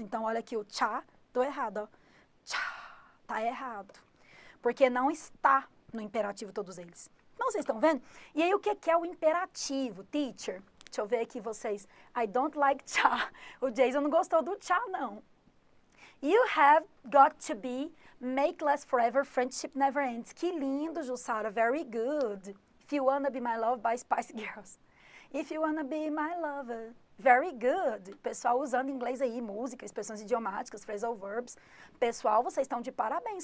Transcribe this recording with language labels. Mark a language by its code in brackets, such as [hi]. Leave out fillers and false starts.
[pt] Então, olha aqui o tchá, tô errado, ó. Tchá, tá errado. Porque não está no imperativo todos eles. Então, vocês estão vendo? E aí, o que é o imperativo, teacher? Deixa eu ver aqui vocês. [en] I don't like cha. [pt] O Jason não gostou do cha, não. [en] You have got to be, make last forever, friendship never ends. [pt] Que lindo, Jussara. [en] Very good. If you wanna be my love by Spice Girls. If you wanna be my lover. Very good. [pt] Pessoal usando inglês aí, música, expressões idiomáticas, phrasal verbs. Pessoal, vocês estão de parabéns.